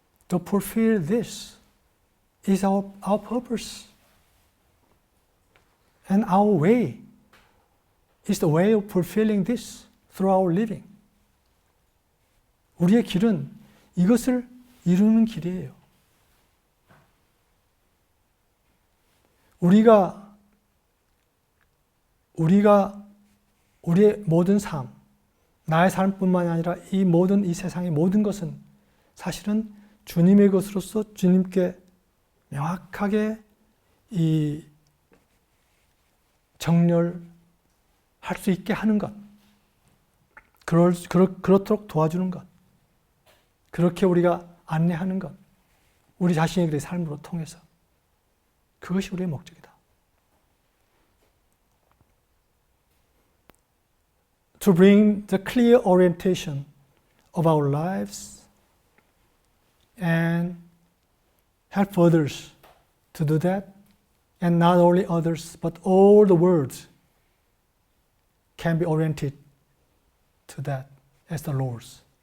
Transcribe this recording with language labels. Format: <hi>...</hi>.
<en>To fulfill this is our purpose. And our way is the way of fulfilling this through our living.</en> <ko>우리의 길은 이것을 이루는 길이에요. 우리가 우리의 모든 삶, 나의 삶뿐만 아니라 이 세상의 모든 것은 사실은 주님의 것으로서 주님께 명확하게 이 정렬할 수 있게 하는 것, 그렇도록 도와주는 것, 그렇게 우리가 안내하는 것, 우리 자신의 그 삶으로 통해서 그것이 우리의 목적이다.</ko> <en>To bring the clear orientation of our lives and help others to do that, and not only others, but all the world can be oriented to that as the Lord's.</en>